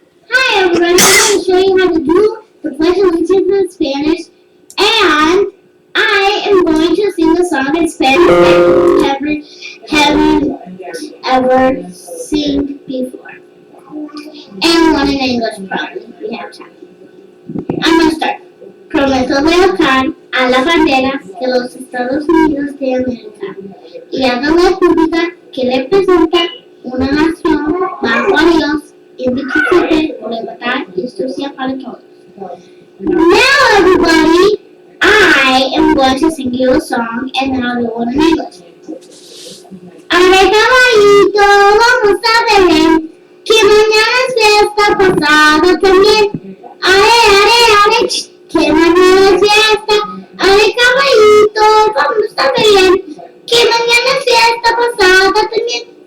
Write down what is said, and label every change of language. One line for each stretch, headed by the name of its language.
English: Hi everyone, I'm going to show you how to do the Pledge of Allegiance in Spanish, and I am going to sing a song in Spanish that haven't ever seen before. And one in English probably, we have time. I'm going to start.
Spanish: Prometo lealtad a la bandera de los Estados Unidos de América y a la república que representa una nación bajo a Dios, indivisible, por libertad y justicia para todos.
English: Now everybody, I am going to sing you a song and then I'll do one in English.
Spanish: Arre caballito, vamos a Belén, que mañana es fiesta, pasado también. Arre, que mañana es fiesta. Arre caballito, vamos a Belén, que mañana es fiesta, pasado también.